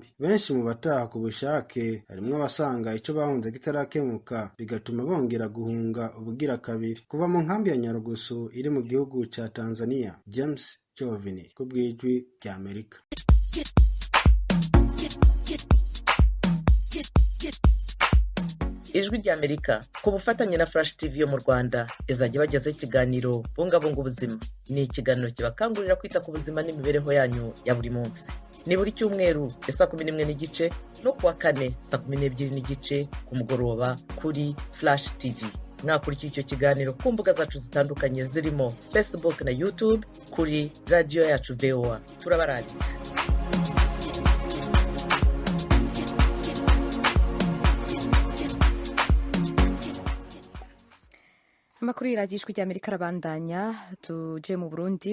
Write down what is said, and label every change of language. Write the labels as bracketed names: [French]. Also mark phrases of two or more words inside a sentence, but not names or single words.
[Rundi] Benshi mu bataha ku bushake harimwo abasanga ico bahunze kitarakemuka bigatuma bongera guhunga ubugira kabiri. Kuva mu nkambi ya Nyarugusu iri mu gihugu ca Tanzania, James Jovini ku bw'ijwi rya Amerika. [Kinyarwanda] Ijwi rya Amerika ku bufatanye na Flash TV yo mu Rwanda izajya bagezaho ikiganiro bungabunga ubuzima. Ni ikiganiro kibakangurira kwita ku buzima n'imibereho yanyu ya buri munsi. Ni buri cyumweru saa 11:15 no kuwa kane saa 12:15 ku mugoroba kuri Flash TV. Mwakurikira icyo kiganiro ku mbuga zacu zitandukanye zirimo Facebook na YouTube kuri radio yacu VOA. Turabaranditse. [Rundi] Amakuru y'iradiyo rya Amerika arabandanya. Tuje mu Burundi.